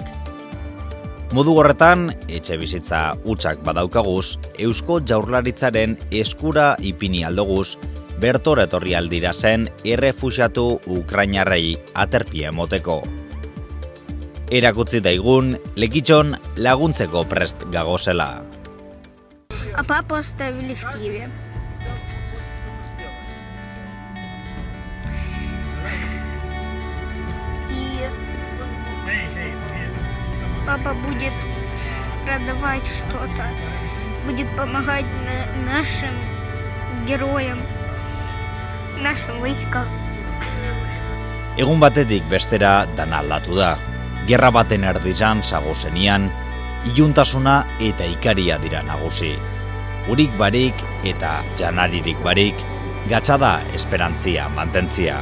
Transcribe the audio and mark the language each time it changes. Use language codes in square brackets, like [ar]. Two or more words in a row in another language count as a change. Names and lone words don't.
[eu] Modu horretan, etxe bizitza hutsak badaukaguz, Eusko Jaurlaritzaren eskura ipini aldoguz, bertora etorri aldirazen errefuxiatu Ukrainarrei aterpia emoteko. Erakutsi daigun, Lekitxon laguntzeko prest gagozela. [ru] А папу оставили в Киеве. И папа будет продавать что-то, будет помогать нашим героям, нашим войскам. [eu] Egun batetik bestera dana aldatu da. Gerra baten erdizan zagozenian, iluntasuna eta ikaria dira nagusi. Urik barik eta janaririk barik, gatxada esperantzia mantentzia.